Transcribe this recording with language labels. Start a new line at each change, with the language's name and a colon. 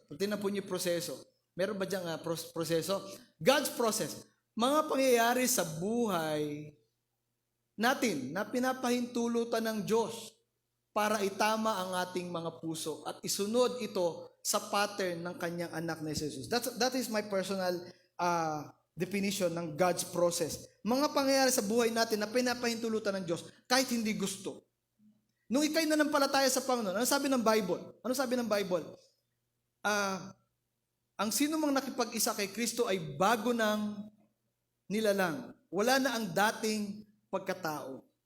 Filipino: Tingnan po niyo proseso. Meron ba diyang proseso? God's process. Mga pangyayari sa buhay natin na pinapahintulutan ng Diyos para itama ang ating mga puso at isunod ito sa pattern ng kanyang anak na Jesus.
English: That is my personal definition ng God's process.
Filipino: Mga pangyayari sa buhay natin na pinapahintulutan ng Diyos kahit hindi gusto. Nung ikay nanampalataya sa Panginoon, ano sabi ng Bible? Ano sabi ng Bible? Ang sino mang nakipag-isa kay Kristo ay bago ng nilalang. Wala na ang dating pagkatao.